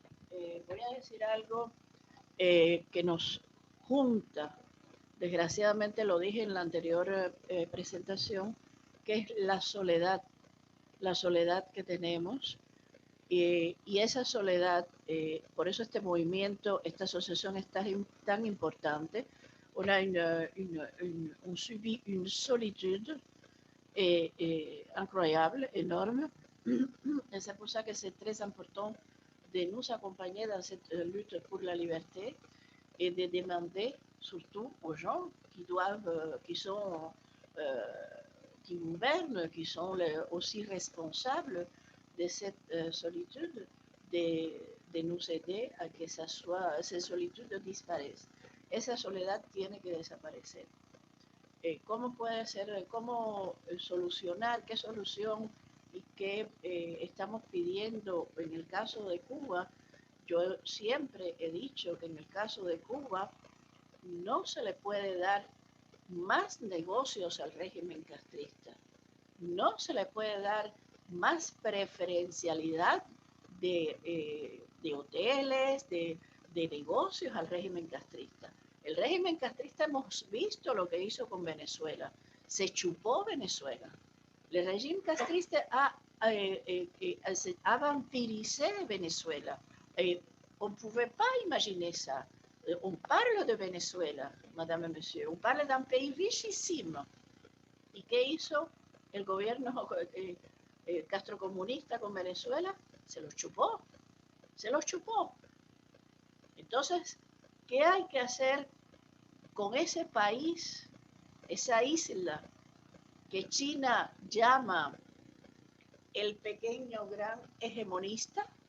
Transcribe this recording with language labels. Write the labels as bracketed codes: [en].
[es] Voy a decir algo que nos junta desgraciadamente lo dije en la anterior presentación, que es la soledad que tenemos. Y esa soledad, por eso este movimiento, esta asociación es tan importante. [fr] On a on subit une solitude incroyable, énorme. Et c'est pour ça que c'est très important de nous accompagner dans cette lutte pour la liberté et de demander surtout aux gens qui doivent, qui gouvernent, qui sont aussi responsables de cette solitude, de nous aider a que ces solitudes disparaissent. [es] Esa soledad tiene que desaparecer. ¿Cómo puede ser, cómo solucionar, qué solución y qué estamos pidiendo en el caso de Cuba? Yo siempre he dicho que en el caso de Cuba no se le puede dar más negocios al régimen castrista. No se le puede dar más preferencialidad de hoteles, de negocios al régimen castrista. El régimen castrista hemos visto lo que hizo con Venezuela. Se chupó Venezuela. [fr] Le régime castriste a vampirisé Venezuela. On ne pouvait pas imaginer ça. On parle de Venezuela, madame et monsieur. On parle d'un pays richissime. [es] ¿Y qué hizo el gobierno castrocomunista con Venezuela? Se los chupó. Se los chupó. Entonces, ¿qué hay que hacer con ese país, esa isla que China llama el pequeño gran hegemonista?